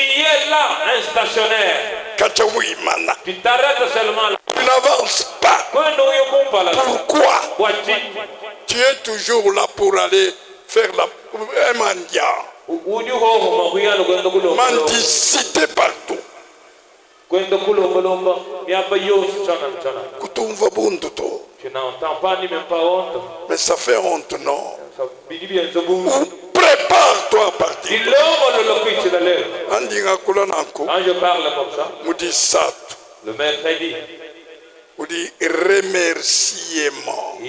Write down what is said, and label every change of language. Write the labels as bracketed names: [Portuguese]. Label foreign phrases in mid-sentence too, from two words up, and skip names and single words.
[French] Tu es là, un stationnaire. Tu t'arrêtes seulement là. Tu n'avances pas. Pourquoi? Tu es toujours là pour aller faire un mendiant. Mendicité partout. [Luba-Lulua] Kutumva bundu to. [French] Tu n'entends pas ni même pas honte. Mais ça fait honte, non? Prépare-toi à partir. Quand je parle comme ça, le mercredi, on dit remerciement.